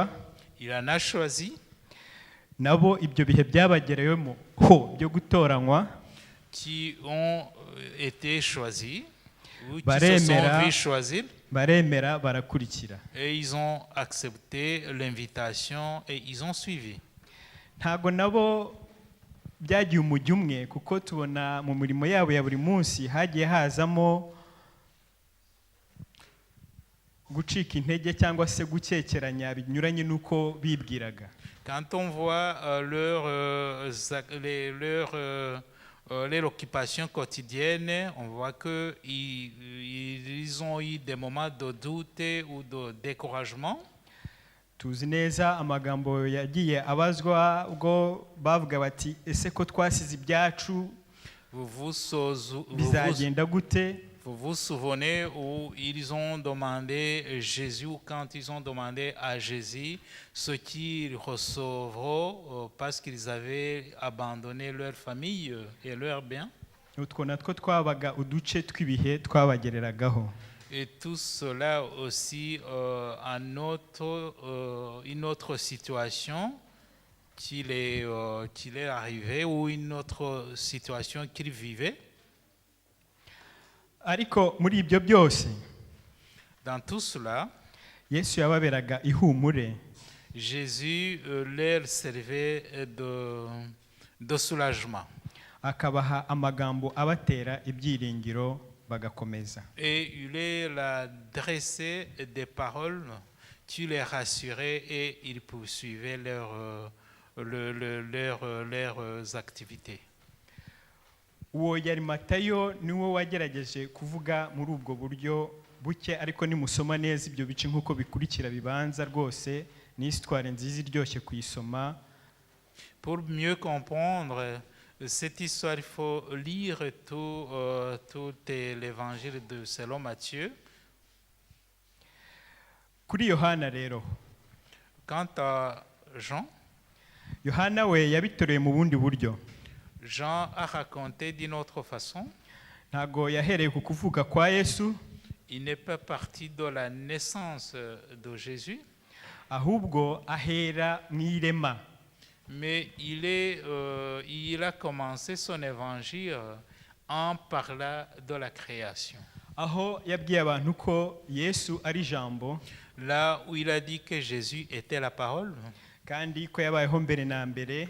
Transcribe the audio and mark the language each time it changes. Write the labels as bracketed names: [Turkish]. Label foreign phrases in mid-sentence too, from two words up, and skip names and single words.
[French] Il en a choisi [Kinyarwanda] nabo ibyo bihe byabagereyemo ho byo gutoranywa. [French] qui ont été choisis ou qui se [Kinyarwanda] Baremera. [French] sont vus choisir [Kinyarwanda] Baremera barakurikira. [French] et ils ont accepté l'invitation et ils ont suivi. [Kinyarwanda] Ntago nabo byagiye umujyi umwe kuko tubona mu mirimo yabo ya buri munsi hagiye hazamo gucika intege cyangwa se gukekeranya binyuranye n'uko bibwiraga. [French] Quand on voit leur occupation quotidienne, on voit qu'ils ont eu des moments de doute ou de découragement. [Kinyarwanda] Tuzi neza amagambo yagiye abazwa ubwo bavuga bati ese ko twasize ibyacu bizagenda gute. [French] Vous vous souvenez où ils ont demandé Jésus, ou quand ils ont demandé à Jésus ce qu'ils recevront parce qu'ils avaient abandonné leur famille et leurs biens. [Kinyarwanda] Utwo natwo twabaga uduce tw'ibihe twabagereragaho. [French] Et tout cela aussi une autre situation qu'il est arrivé ou une autre situation qu'il vivait. [Kinyarwanda] Ariko muri ibyo byose [French] Dans tout cela, [Kinyarwanda] Yesu yababeraga ihumure. [French] Jésus leur servait de soulagement. [Kinyarwanda] Akabaha amagambo abatera ibyiringiro bagakomeza. [French] Et il leur adressait des paroles qui les rassuraient et ils poursuivaient leurs activités. [Kinyarwanda] Uwo yari Matayo niwo wagerageje kuvuga muri ubwo buryo buke, ariko nimusoma neza ibyo bice nk'uko bikurikira bibanza rwose ni histoire nziza iryoshye kuyisoma. [French] Pour mieux comprendre cette histoire, il faut lire tout l'évangile de selon Matthieu. [Kinyarwanda] Kuri Yohana rero, [French] Quant à Jean, [Kinyarwanda] Yohana we yabitoreye mu bundi buryo. [French] Jean a raconté d'une autre façon. [Kinyarwanda] Ntago yahereye ku kuvuka kwa Yesu, [French] Il n'est pas parti de la naissance de Jésus, [Kinyarwanda] ahubwo ahera mu irema. [French] mais il a commencé son évangile en parlant de la création. [Kinyarwanda] Aho yabwiye abantu ko Yesu ari jambo, [French] Là où il a dit que Jésus était la parole [Kinyarwanda] kandi ko yabayeho mbere na mbere,